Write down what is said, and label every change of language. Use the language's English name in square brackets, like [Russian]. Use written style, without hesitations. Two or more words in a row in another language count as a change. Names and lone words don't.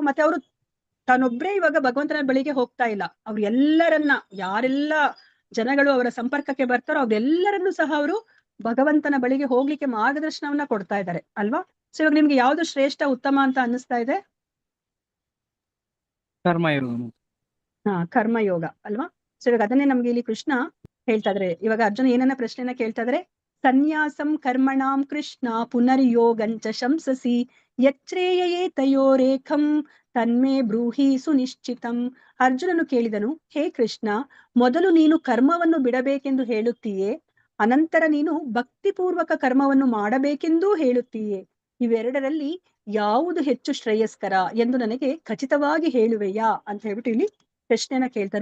[Kannada] ಮತ್ತೆ ಅವರು ತಾನೊಬ್ರೇ ಇವಾಗ ಭಗವಂತನ ಬಳಿಗೆ ಹೋಗ್ತಾ ಇಲ್ಲ, ಅವ್ರು ಎಲ್ಲರನ್ನ ಯಾರೆಲ್ಲ ಜನಗಳು ಅವರ ಸಂಪರ್ಕಕ್ಕೆ ಬರ್ತಾರೋ ಅವ್ರೆಲ್ಲರನ್ನೂ ಸಹ ಅವರು ಭಗವಂತನ ಬಳಿಗೆ ಹೋಗ್ಲಿಕ್ಕೆ ಮಾರ್ಗದರ್ಶನವನ್ನ ಕೊಡ್ತಾ ಇದ್ದಾರೆ ಅಲ್ವಾ. ಸೊ ಇವಾಗ ನಿಮ್ಗೆ ಯಾವ್ದು ಶ್ರೇಷ್ಠ ಉತ್ತಮ ಅಂತ ಅನ್ನಿಸ್ತಾ ಇದೆ? ಕರ್ಮಯೋಗ. ಕರ್ಮಯೋಗ ಅಲ್ವಾ. ಸೊ ಇವಾಗ ಅದನ್ನೇ ನಮ್ಗೆ ಇಲ್ಲಿ ಕೃಷ್ಣ ಹೇಳ್ತಾ ಇದ್ರೆ, ಇವಾಗ ಅರ್ಜುನ ಏನನ್ನ ಪ್ರಶ್ನೆನ ಕೇಳ್ತಾ ಇದ್ರೆ, [Sanskrit] ಸನ್ಯಾಸಂ ಕರ್ಮಣಾಂ ಕೃಷ್ಣ ಪುನರ್ಯೋಗಂಚ ಶಂಸಸಿ ಯಚ್ರೇಯೇ ತಯೋರೇಖಂ ತನ್ಮೇ ಬ್ರೂಹಿ ಸುನಿಶ್ಚಿತಂ. [Kannada] ಅರ್ಜುನನು ಕೇಳಿದನು, ಹೇ ಕೃಷ್ಣ, ಮೊದಲು ನೀನು ಕರ್ಮವನ್ನು ಬಿಡಬೇಕೆಂದು ಹೇಳುತ್ತೀಯೇ, ಅನಂತರ ನೀನು ಭಕ್ತಿಪೂರ್ವಕ ಕರ್ಮವನ್ನು ಮಾಡಬೇಕೆಂದೂ ಹೇಳುತ್ತೀಯೇ. ಇವೆರಡರಲ್ಲಿ ಯಾವುದು ಹೆಚ್ಚು ಶ್ರೇಯಸ್ಕರ ಎಂದು ನನಗೆ ಖಚಿತವಾಗಿ ಹೇಳುವೆಯಾ ಅಂತ ಹೇಳ್ಬಿಟ್ಟು ಇಲ್ಲಿ ಪ್ರಶ್ನೆನ ಕೇಳ್ತಾರೆ.